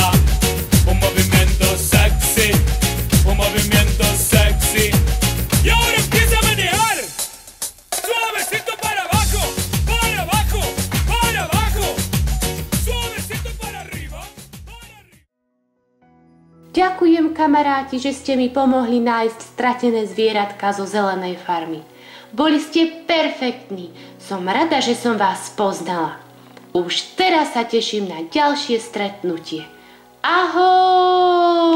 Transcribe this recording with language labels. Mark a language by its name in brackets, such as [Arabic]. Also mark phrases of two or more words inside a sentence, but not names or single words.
[Spanish] Un movimiento sexy, un movimiento sexy. Y ahora empieza a manejar. Suavecito para abajo, para abajo, para abajo. Suavecito para arriba, para arriba. [Slovak] Ďakujem kamaráti, že ste mi pomohli nájsť stratené zvieratka zo zelenej farmy. Boli ste perfektní. Som rada, že som vás poznala. Už teraz sa teším na ďalšie stretnutie.